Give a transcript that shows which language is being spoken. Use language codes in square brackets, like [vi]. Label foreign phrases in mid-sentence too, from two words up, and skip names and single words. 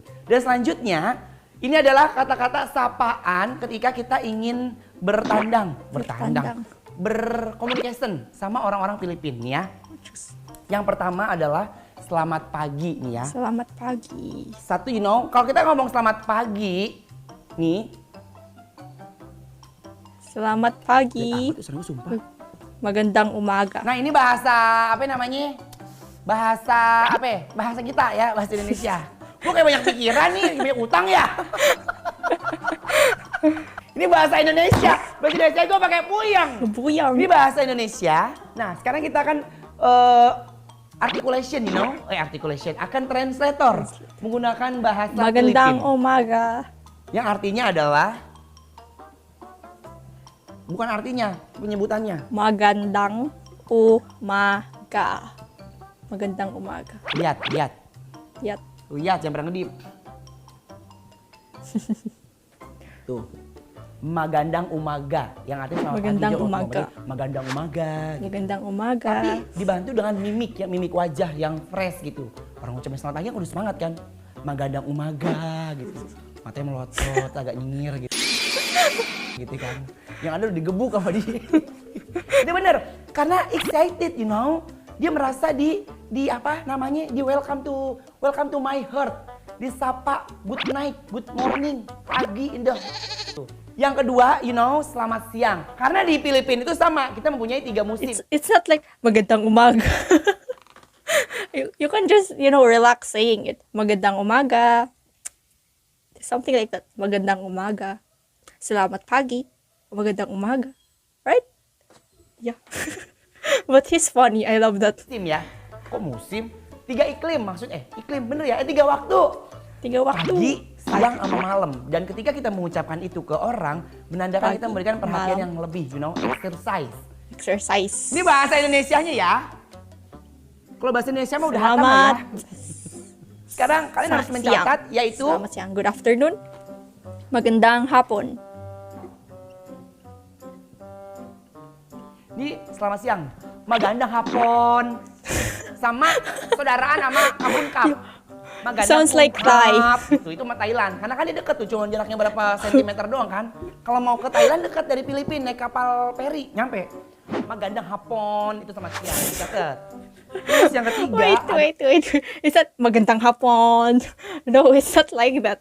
[id] Dan selanjutnya, ini adalah kata-kata sapaan ketika kita ingin berkomunikasi sama orang-orang Filipina ya. Yang pertama adalah selamat pagi nih ya. Selamat pagi. Satu kalau kita ngomong selamat pagi nih. Selamat pagi. Sumpah. [tl] Magandang umaga. [id] Nah ini bahasa apa namanya? Bahasa kita ya, bahasa Indonesia. Gue kayak banyak pikiran nih, banyak utang ya. Ini bahasa Indonesia. Bahasa Indonesia gue pakai puyang. Ini bahasa Indonesia. Nah sekarang kita akan articulation, akan translator menggunakan bahasa [tl] Magandang [id] Filipin. [tl] umaga. [id] Yang artinya adalah, bukan artinya, penyebutannya. [tl] Magandang umaga. Magandang umaga. [id] Lihat. Lihat, jangan pernah ngedip. Tuh. [tl] Magandang umaga, [id] yang artinya selamat [tl] Magandang [id] pagi. [tl] umaga. Magandang umaga. Magandang umaga. [id] Tapi dibantu dengan mimik wajah yang fresh gitu. Orang ngucapin selamat pagi aku udah semangat kan. Magandang umaga gitu. Matanya melotot, agak nyengir gitu. Gitu kan. Yang ada udah digebuk sama dia. Itu bener, karena excited Dia merasa di [en] welcome to my heart. Disapa good night, good morning, [id] pagi, indah. Yang kedua, selamat siang. Karena di Filipina itu sama, kita mempunyai 3 musim. [en] It's not like [tl] magandang umaga. [en] you can just, relax saying it. [tl] Magandang umaga. [en] Something like that. [tl] Magandang umaga. [id] Selamat pagi. [tl] Magandang umaga. [en] Right? Yeah. But he's funny. I love that. [id] Musim ya. Kok musim? 3 iklim maksudnya. Iklim bener ya? 3 waktu. 3 waktu. Pagi, siang sama malam. Dan ketika kita mengucapkan itu ke orang, menandakan kita memberikan perhatian yang lebih, exercise. Ini bahasa Indonesianya ya. Kalau bahasa Indonesia mah udah hatam ya. Sekarang kalian harus mencatat yaitu Selamat siang, [en] good afternoon. [tl] Magandang hapon. [id] Di selamat siang, [tl] magandang hapon. [id] Sama saudaraan sama kabun kap. [tl] Magandang [en] Sounds like Thai. [id] Gitu, itu sama Thailand. Karena kan dia deket tuh, cuma jaraknya berapa sentimeter doang kan. Kalau mau ke Thailand dekat dari Filipina, naik kapal feri, nyampe. [tl] Magandang hapon, [id] itu sama siang, deket. Terus yang ketiga, [en] Wait. Is that [tl] magandang hapon? [en] No, it's not like that.